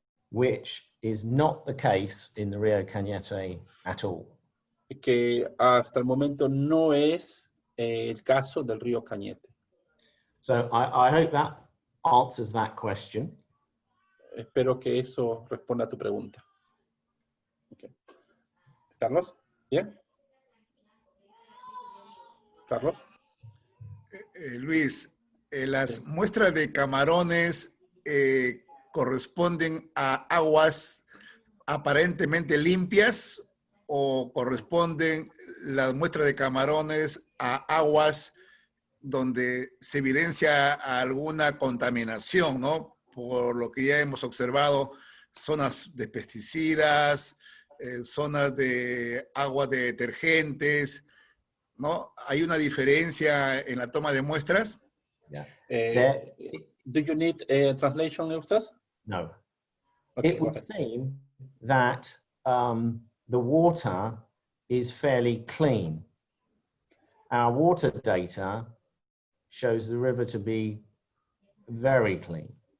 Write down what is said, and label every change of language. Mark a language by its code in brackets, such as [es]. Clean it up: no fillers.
[en] Which is not the case in the Rio Cañete at all. [es] Que hasta el momento no es el caso del río Cañete. [en] So I hope that answers that question. [es] Espero que eso responda a tu pregunta. Okay. Carlos, ¿bien? Carlos. Luis, las muestras de camarones corresponden a aguas aparentemente limpias o corresponden las muestras de camarones a aguas donde se evidencia alguna contaminación, ¿no? Por lo que ya hemos observado, zonas de pesticidas, zonas de agua de detergentes, ¿no? ¿Hay una diferencia en la toma de muestras? [en] Yeah. Do you need a translation, Eustace? No. Okay, It would seem that the water is fairly clean. Our water data shows the river to be very clean.